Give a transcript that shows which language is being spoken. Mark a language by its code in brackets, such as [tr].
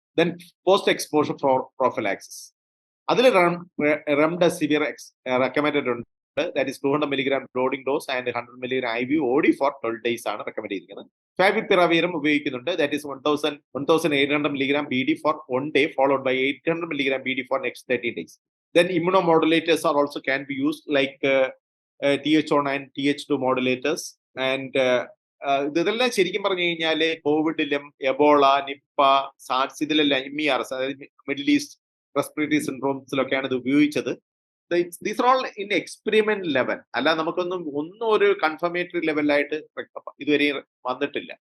[ml] Then post exposure prophylaxis, അതിൽ remdesivir recommended ഉണ്ട്. [en] that is 200 milligram loading dose and 100 milligram IV OD for 12 days [ml] ആണ് recommend ചെയ്തിരിക്കുന്നത്. ഫാവിപിറാവിറും ഉപയോഗിക്കുന്നുണ്ട്. [en] That is 1800 milligram BD for 1 day followed by 800 milligram BD for next 13 days. Then immunomodulators are also can be used like TH1 and TH2 modulators. [ml] And ഇതെല്ലാം ശരിക്കും പറഞ്ഞു കഴിഞ്ഞാൽ കോവിഡിലും Ebola, Nipah, SARS ഇതിലെല്ലാം MERS, അതായത് middle east respiratory സിൻഡ്രോംസിലൊക്കെയാണ് ഇത് ഉപയോഗിച്ചത്. [en] These are all in experiment level. [ml] അല്ല, നമുക്കൊന്നും ഒരു കൺഫർമേറ്ററി ലെവലായിട്ട് ഇതുവരെ വന്നിട്ടില്ല.